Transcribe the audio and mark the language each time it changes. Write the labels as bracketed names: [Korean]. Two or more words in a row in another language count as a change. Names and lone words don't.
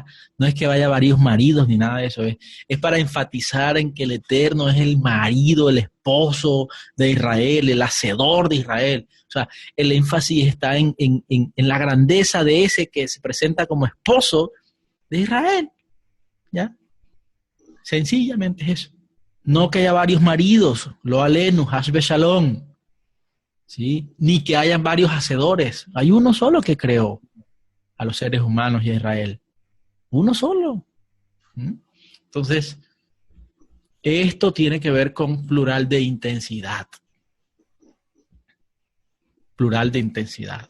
[Spanish] No es que vaya varios maridos ni nada de eso, es para enfatizar en que el Eterno es el marido, el esposo de Israel, el hacedor de Israel. O sea, el énfasis está en la grandeza de ese que se presenta como esposo de Israel, ¿ya? Sencillamente es eso. No que haya varios maridos, lo alenu, hashbe shalom, ¿sí? Ni que hayan varios hacedores. Hay uno solo que creó a los seres humanos y a Israel. Uno solo. Entonces, esto tiene que ver con plural de intensidad. Plural de intensidad.